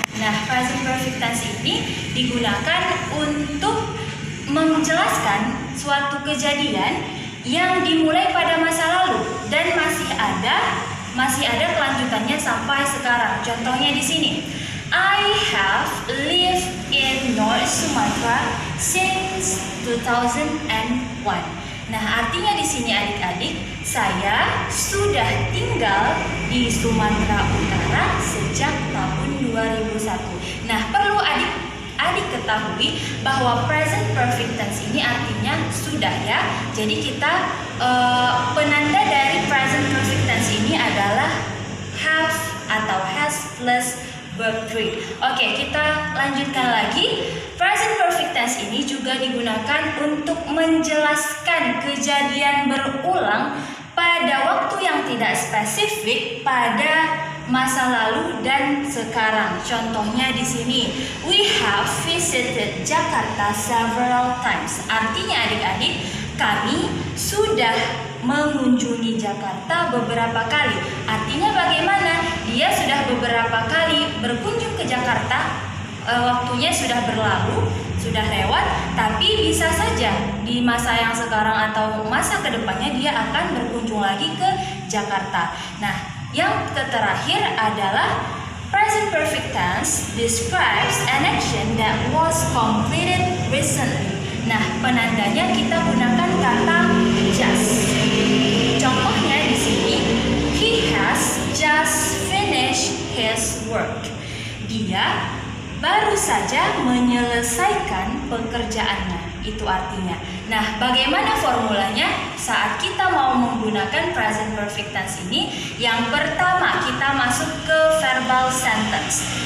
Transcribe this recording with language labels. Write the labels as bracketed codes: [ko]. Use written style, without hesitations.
[id] Nah, present perfect tense ini digunakan untuk menjelaskan suatu kejadian yang dimulai pada masa lalu dan masih ada kelanjutannya sampai sekarang. Contohnya di sini. [en] I have lived in North Sumatra since 2001. [id] Nah, artinya di sini adik-adik, saya sudah tinggal di Sumatera Utara sejak tahun 2001. Nah, perlu adik ketahui bahwa present perfect tense ini artinya sudah ya. Jadi kita penanda dari present perfect tense ini adalah have atau has plus verb 3. Oke, kita lanjutkan lagi. Present perfect tense ini juga digunakan untuk menjelaskan kejadian berulang pada waktu yang tidak spesifik pada masa lalu dan sekarang. Contohnya di sini, [en] we have visited Jakarta several times. [id] Artinya adik-adik, kami sudah mengunjungi Jakarta beberapa kali. Artinya bagaimana? Dia sudah beberapa kali berkunjung ke Jakarta. Waktunya sudah berlalu, sudah lewat, tapi bisa saja di masa yang sekarang atau masa kedepannya dia akan berkunjung lagi ke Jakarta. Nah, yang terakhir adalah [en] present perfect tense describes an action that was completed recently. [id] Nah, penandanya kita gunakan kata just. Contohnya di sini, [en] he has just finished his work. [id] Dia baru saja menyelesaikan pekerjaannya. Itu artinya. Nah, bagaimana formulanya saat kita mau menggunakan present perfect tense ini? Yang pertama, kita masuk ke verbal sentence.